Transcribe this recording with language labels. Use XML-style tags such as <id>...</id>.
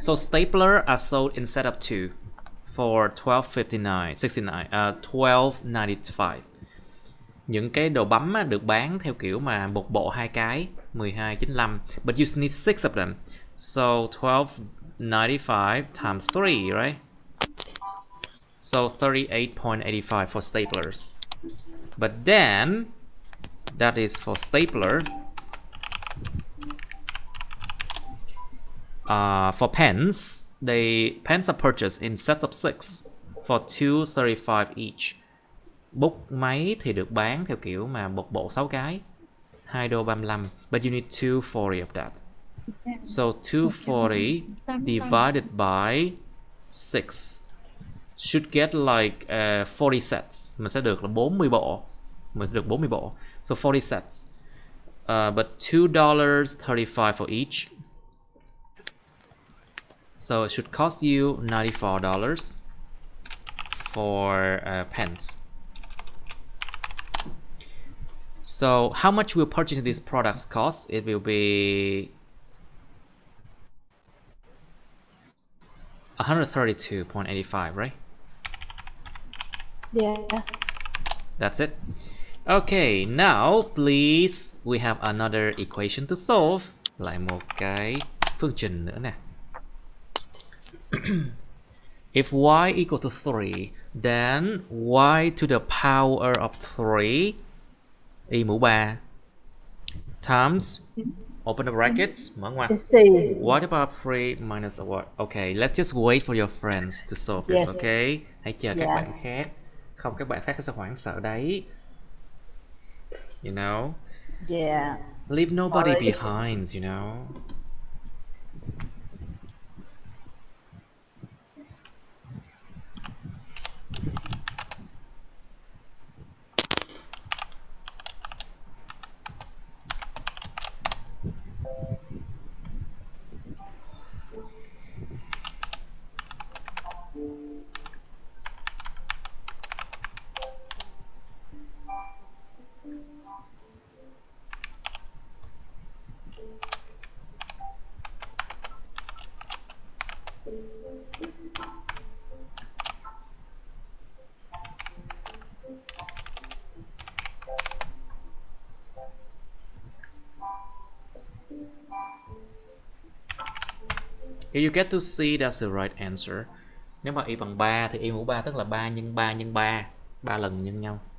<en>so stapler are sold in setup 2 for 12.95.</en> <vi>Những cái đồ bấm được bán theo kiểu mà một bộ hai cái 12.95,</vi> <en>but you need 6 of them. So 12.95 times 3, right? So 38.85 for staplers. But then that is for stapler. For pens, pens are purchased in set of 6 for 2.35 each.</en> <vi>Bút máy thì được bán theo kiểu mà một bộ 6 cái, $2.35,</vi> <en>but you need 240 of that. So 240 divided by 6 should get like 40 sets.</en> <vi>Mình sẽ được là 40 bộ. Mình sẽ được 40 bộ.</vi> <en>So 40 sets. But $2.35 for each. So it should cost you $94 for pens. So how much will purchasing these products cost? It will be $132.85, right? Yeah. That's it. Okay, now please we have another equation to solve.</en> <vi>Lại một cái phương trình nữa nè.</vi> <en>If y equal to 3, then y to the power of 3</en> <vi>y mũ 3</vi> <en>times, open the brackets,</en> <vi>mở ngoặc,</vi> <en>It's C. y to the power of 3 minus a what? Okay, let's just wait for your friends to solve this, Yes.</en> <vi>okay? Hãy chờ các Yeah. bạn khác. Không, các bạn khác sẽ hoảng sợ đấy.</vi> <en>You know? Yeah. Leave nobody Sorry. behind, you know? Here you get to see that's the right answer.</en> <vi>Nếu mà y bằng 3 thì y mũ 3 tức là 3 nhân 3 nhân 3, 3 lần nhân nhau.</vi>